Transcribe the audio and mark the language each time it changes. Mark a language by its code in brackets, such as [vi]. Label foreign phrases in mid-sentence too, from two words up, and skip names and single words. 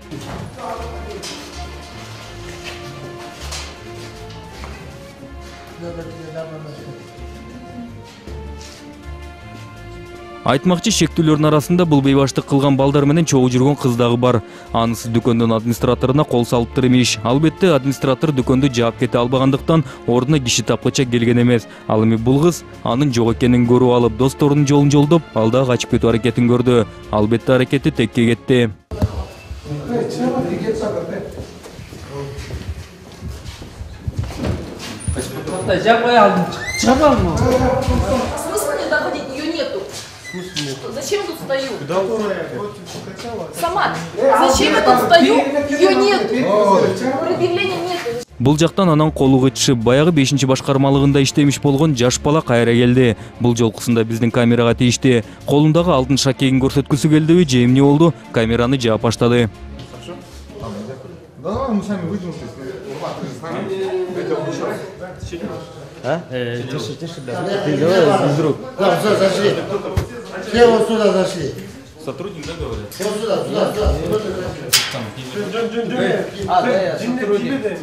[ky] Айтмакчы, шектүүлөрдүн арасында бул бейбаштык кылган балдар менен чогуу жүргөн кыз дагы бар. Анысы дүкөндүн администраторуна кол салыптыр имиш. Албетте администратор дүкөндү жаап кете албагандыктан ордуна киши тапкыча келген эмес. Ал эми бул кыз анын жок экенин көрүп алып, досторунун жолун жолдоп, ал да качып кетүү аракетин көрдү. Албетте аракети текке кетти. [ru] Смысла не доходить, ее нету. Зачем тут стою? Сама. Зачем я тут стою? Ее нету. Предъявления нету. [ky] Бул жактан анан колу кычышып, баягы 5-чи башкармалыгында иштемиш болгон жаш бала кайра келди. Бул жолкусунда биздин камерага тийишти. Колундагы алтын шакегин көрсөткүсү келдиби же эмне болду? Камераны жаап баштады. [ru] Да, мы сами выйдем. Тише, да. Ты давай без рук. Да, все, зашли. Все вот сюда зашли. Сотрудник, да, говорят? Вот сюда. Да, я сотрудник.